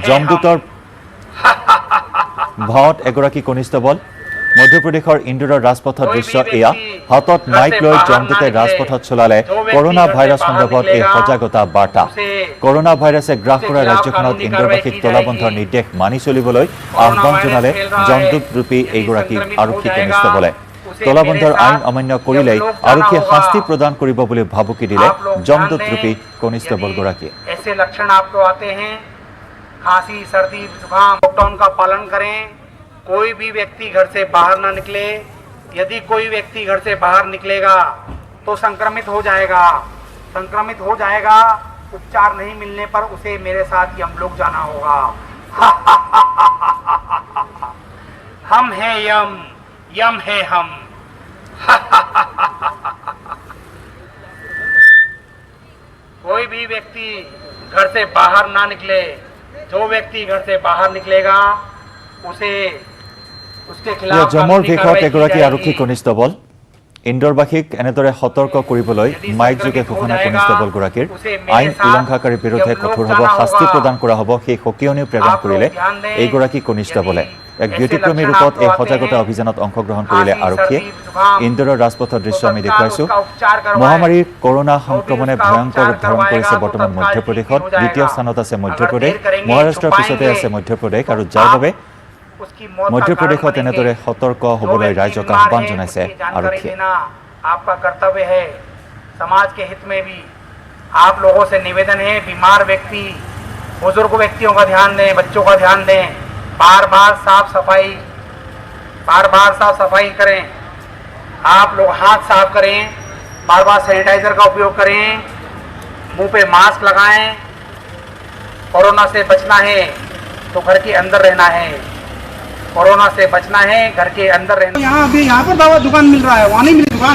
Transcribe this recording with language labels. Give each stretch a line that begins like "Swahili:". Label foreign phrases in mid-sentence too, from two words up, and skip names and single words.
Assamese: জমদূতৰ ভাওত এগৰাকী কনিষ্টবল মধ্যপ্ৰদেশৰ ইন্দোৰৰ ৰাজপথৰ দৃশ্য এয়া হাতত মাইক লৈ জমদূতে ৰাজপথত চলালে কৰোনা ভাইৰাছ সন্দৰ্ভত এই সজাগতা বাৰ্তা কৰোনা ভাইৰাছে গ্ৰাস কৰা ৰাজ্যখনত ইন্দোৰবাসীক তলাবন্ধৰ নিৰ্দেশ মানি চলিবলৈ আহ্বান জনালে জমদূত ৰূপী এইগৰাকী আৰক্ষী কনিষ্টবলে তলাবন্ধৰ আইন অমান্য কৰিলেই আৰক্ষীয়ে শাস্তি প্ৰদান কৰিব বুলি ভাবুকি দিলে জমদূত ৰূপী কনিষ্টবলগৰাকীয়ে
Hindi: ऐसे लक्षण आपको आते हैं खांसी सर्दी जुकाम लॉकडाउन का पालन करें कोई भी व्यक्ति घर से बाहर ना निकले यदि कोई व्यक्ति घर से बाहर निकलेगा तो संक्रमित हो जाएगा उपचार नहीं मिलने पर उसे मेरे साथ ही हम लोग जाना होगा हम हैं यम है हम कोई भी व्यक्ति घर से बाहर ना निकले जो व्यक्ति घर से बाहर निकलेगा उसे उसके खिलाफ
Assamese: জমৰ বিষয়ত এগৰাকী আৰক্ষী কনিষ্টবল ইন্দোৰবাসীক এনেদৰে সতৰ্ক কৰিবলৈ মাইক যোগে ঘোষণা কনিষ্টবলগৰাকীৰ আইন উলংঘাকাৰীৰ বিৰুদ্ধে কঠোৰ হ'ব শাস্তি প্ৰদান কৰা হ'ব সেই সকিয়নি প্ৰেৰণ কৰিলে এইগৰাকী কনিষ্টবলে এক ব্যতিক্ৰমী ৰূপত এই সজাগতা অভিযানত অংশগ্ৰহণ কৰিলে আৰক্ষীয়ে ইন্দোৰৰ ৰাজপথৰ দৃশ্য আমি দেখুৱাইছো মহামাৰীৰ কৰোনা সংক্ৰমণে ভয়ংকৰ ৰূপ ধাৰণ কৰিছে বৰ্তমান মধ্যপ্ৰদেশত দ্বিতীয় স্থানত আছে মধ্যপ্ৰদেশ মহাৰাষ্ট্ৰৰ পিছতে আছে মধ্যপ্ৰদেশ আৰু যাৰ বাবে মধ্যপ্ৰদেশত এনেদৰে সতৰ্ক হ'বলৈ ৰাইজক আহ্বান জনাইছে আৰক্ষীয়ে
Hindi: आपका कर्तव्य है समाज के हित में भी आप लोगों से निवेदन है बीमार व्यक्ति बुजुर्ग व्यक्तियों का ध्यान दें बच्चों का ध्यान दें बार बार साफ सफाई करें आप लोग हाथ साफ करें बार बार सैनिटाइजर का उपयोग करें मुंह पे मास्क लगाएं कोरोना से बचना है तो घर के अंदर रहना है कोरोना से बचना है घर के अंदर रहना यहाँ पर दवा दुकान मिल रहा है वहाँ नहीं मिली दुकान